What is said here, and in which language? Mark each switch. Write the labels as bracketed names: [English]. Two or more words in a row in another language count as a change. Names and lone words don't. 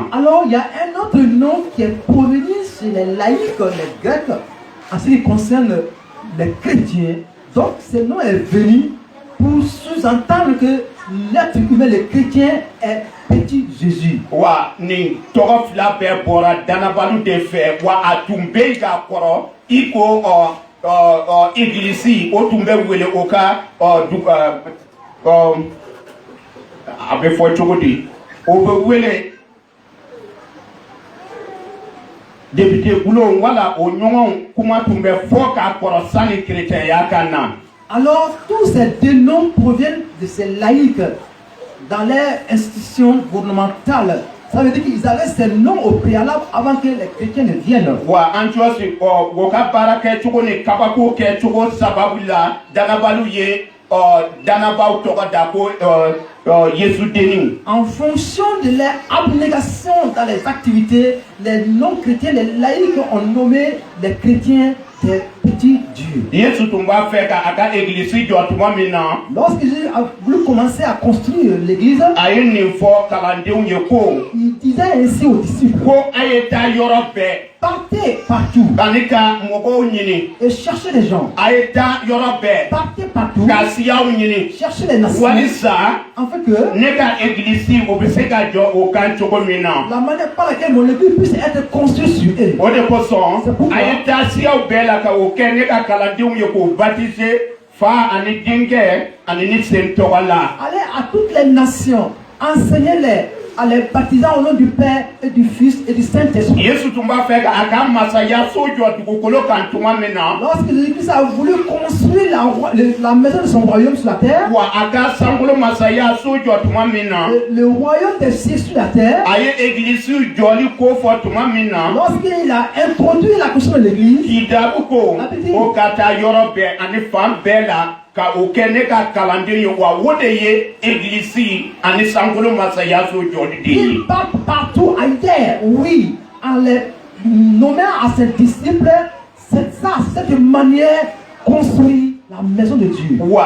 [French] Alors il y a un autre nom qui est provenu chez les laïcs, les Grecs, en ce qui concerne les chrétiens. Donc ce nom est venu pour sous-entendre que l'être humain, le chrétien, est petit Jésus. [Bambara] Wa ni tɔgɔ fila bɛɛ bɔra danabalu de fɛ wa a tun bɛ yen k'a kɔrɔ i ko église o tun bɛ wele o ka a bɛ fɔ cogo di o bɛ wele député bulon wala o ɲɔgɔn kuma tun bɛ fɔ k'a kɔrɔ sani chrétienya ka na. [French] Alors tous ces deux noms proviennent de ces laïcs dans les institutions gouvernementales. Ça veut dire qu'ils avaient ces noms au préalable avant que les chrétiens ne viennent. [Bambara] Wa Antioche o ka baara kɛ cogo ni kabako kɛ cogo sababu la danabalu ye danabaw tɔgɔ da ko Yesu deni. [French] En fonction de leur abnégation dans les activités, les non-chrétiens, les laïcs ont nommé les chrétiens des petits dieux. [Bambara] Yesu tun b'a fɛ ka a ka église jɔ tuma min na. [French] Lorsque Jésus a voulu commencer à construire l'église, [Bambara] a ye nin fɔ kalandenw ye ko. [French] Il disait ainsi aux disciples. [Bambara] Ko a ye taa yɔrɔ bɛɛ. [French] Partez partout. [Bambara] Ani ka mɔgɔw ɲini. [French] Et cherchez les gens. [Bambara] A ye taa yɔrɔ bɛɛ. [French] Partez partout. [Bambara] Ka siyaw ɲini. [French] Cherchez les nations. [Bambara] Walisa. [French] Afin que [Bambara] ne ka église o bɛ se ka jɔ o kan cogo min na. [French] La manière par laquelle mon église puisse être construite sur eux. [Bambara] O de kosɔn a ye taa siyaw bɛɛ la ka o kɛ ne ka kalandenw ye k'o baptiser fa ani denkɛ ani ni sen tɔgɔ la. [French] Allez à toutes les nations, enseignez-les à les baptiser au nom du Père et du Fils et du Saint-Esprit. Lorsque Jésus-Christ a voulu construire la maison de son royaume sur la terre, le royaume des cieux sur la terre, lorsqu'il a introduit la construction de l'église, il part partout ailleurs, oui, en les nommant à ses disciples, c'est ça, cette manière construire la maison de Dieu.